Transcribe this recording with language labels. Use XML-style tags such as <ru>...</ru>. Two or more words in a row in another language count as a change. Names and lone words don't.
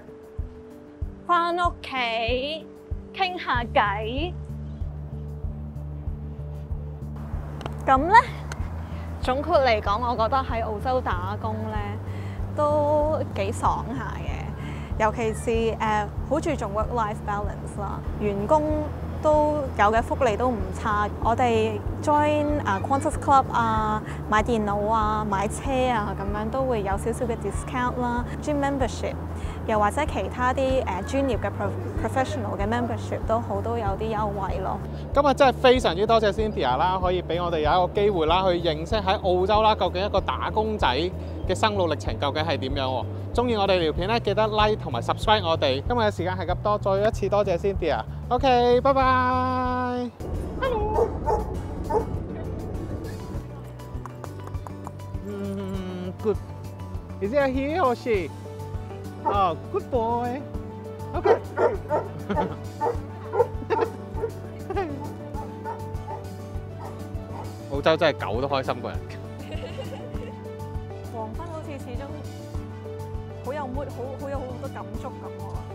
<yue>返屋企傾下偈。咁咧，總括嚟講，我覺得喺澳洲打工咧都幾爽下嘅。尤其是好注重</yue> <en>work-life balance</en> <yue>啦，員工都有嘅福利都唔差。我哋 join Qantas Club 啊，買電腦啊，買車啊，咁樣都會有少少嘅 discount 啦。</yue> <en>gym membership</en> <yue>又或者其他啲專業嘅 professional 嘅 membership 都有啲優惠咯。今日真係非常之多謝 Cynthia 啦，可以俾我哋有一個機會啦，去認識喺澳洲啦，究竟一個打工仔嘅生路歷程究竟係點樣喎？中意我哋條片咧，記得 like 同埋 subscribe 我哋。今日嘅時間係咁多，再一次多謝 Cynthia。OK， 拜拜。</yue> <en>Hello。Good. Is it he or she? Oh, good boy. OK。</en> <yue>澳洲真係狗都開心過人。黃昏好似始終好有 mood， 好有好多感觸咁喎。</yue>